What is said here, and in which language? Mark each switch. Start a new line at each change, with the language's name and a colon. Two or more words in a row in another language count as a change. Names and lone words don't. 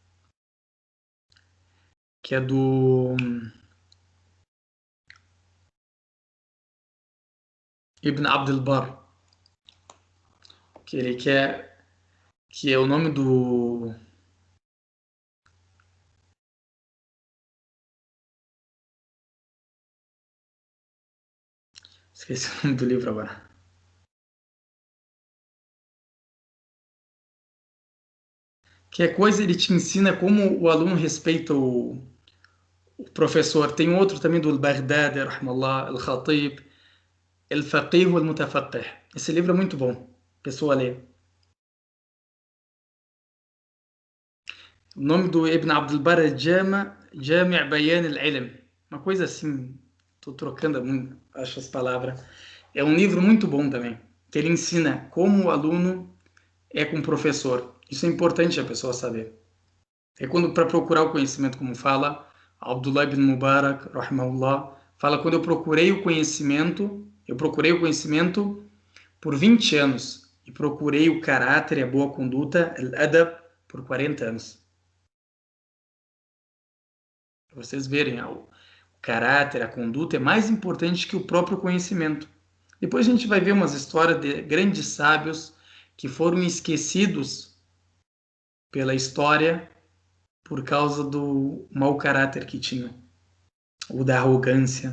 Portuguese: que é do Ibn Abdul Barr, que ele quer que é o nome do esqueci o nome do livro agora. Que é coisa ele te ensina como o aluno respeita o professor. Tem outro também do Al-Baghdadi, rahmallah, Al-Khatib, Al-Faqih wal-Mutafaqih. Esse livro é muito bom. Pessoa lê. O nome do Ibn Abdul Barr é Jami' Bayan al-Ilm. Uma coisa assim. Estou trocando muito, acho as palavras. É um livro muito bom também. Que ele ensina como o aluno é com o professor. Isso é importante a pessoa saber. É quando para procurar o conhecimento, como fala Abdullah ibn Mubarak, rahimahullah, fala quando eu procurei o conhecimento por 20 anos e procurei o caráter e a boa conduta, al-adab, por 40 anos. Para vocês verem, o caráter, a conduta é mais importante que o próprio conhecimento. Depois a gente vai ver umas histórias de grandes sábios que foram esquecidos pela história por causa do mau caráter que tinham, ou da arrogância.